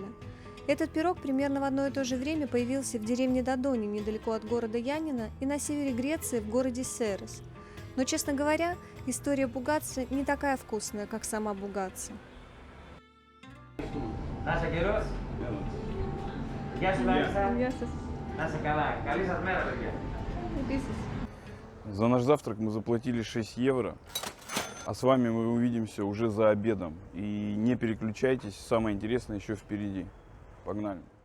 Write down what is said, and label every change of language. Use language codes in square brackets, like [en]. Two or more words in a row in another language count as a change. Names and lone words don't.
[ru] Этот пирог примерно в одно и то же время появился в деревне Додони, недалеко от города Янина, и на севере Греции, в городе Серес. Но, честно говоря, история бугаци не такая вкусная, как сама бугаци. Nasa Kiros? [el] Γεια σου Λάρισα. Να σε καλά. Καλή σας μέρα, παιδιά. [ru] За наш завтрак мы заплатили 6 евро, а с вами мы увидимся уже за обедом. И не переключайтесь, самое интересное еще впереди. Погнали!